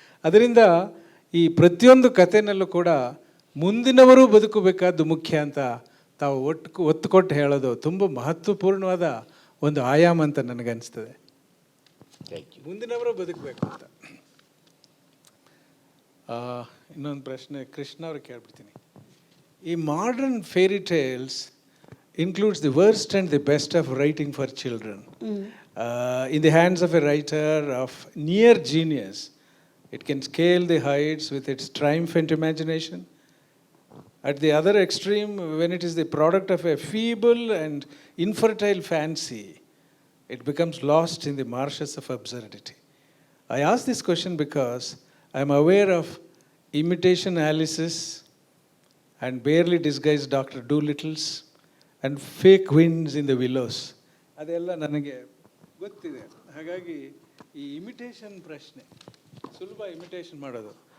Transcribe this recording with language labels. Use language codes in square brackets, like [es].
[kn] ಅದರಿಂದ ಈ ಪ್ರತಿಯೊಂದು ಕಥೆನಲ್ಲೂ ಕೂಡ ಮುಂದಿನವರು ಬದುಕಬೇಕಾದ್ದು ಮುಖ್ಯ ಅಂತ ತಾವು ಒತ್ತು ಕೊಟ್ಟು ಹೇಳೋದು ತುಂಬ ಮಹತ್ವಪೂರ್ಣವಾದ ಒಂದು ಆಯಾಮ ಅಂತ ನನಗನ್ನಿಸ್ತದೆ. ಮುಂದಿನವರು ಬದುಕಬೇಕು ಅಂತ. ಇನ್ನೊಂದು ಪ್ರಶ್ನೆ ಕೃಷ್ಣ ಅವ್ರಿಗೆ ಕೇಳ್ಬಿಡ್ತೀನಿ. [en] ಈ modern fairy tales includes the worst and the best of writing for children. In the hands of a writer of near genius, It can scale the heights with its triumphant imagination. At the other extreme, when it is the product of a feeble and infertile fancy, it becomes lost in the marshes of absurdity. I ask this question because I am aware of imitation Alice's and barely disguised Dr. Doolittles and fake winds in the willows. [kn] ಅದೆಲ್ಲ ನನಗೆ ಗೊತ್ತಿದೆ. ಹಾಗಾಗಿ ಈ imitation ಪ್ರಶ್ನೆ ಸುಲಭ imitation ಮಾಡೋದು.